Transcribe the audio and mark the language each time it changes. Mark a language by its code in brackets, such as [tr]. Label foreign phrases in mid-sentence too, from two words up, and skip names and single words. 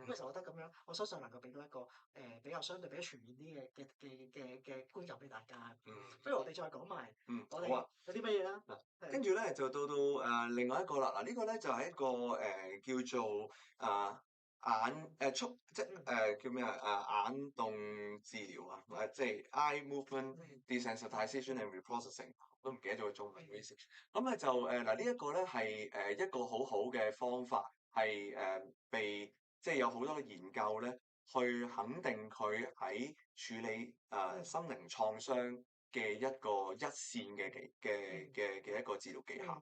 [yue] 咁其實我覺得咁樣，我相信能夠俾到一個比較相對比較全面啲嘅觀感俾大家。不如我哋再講埋我哋有啲乜嘢啦。跟住咧就到另外一個啦。嗱，呢個咧就係一個叫做眼即係叫咩眼動治療啊，即係 [en] eye movement desensitization and reprocessing， [yue] 都唔記得咗個中文嘅意思。咁咧就嗱呢一個咧係一個好好嘅方法，係被即係有好多嘅研究咧去肯定佢喺處理心靈創傷嘅一個一線嘅一個治療技巧。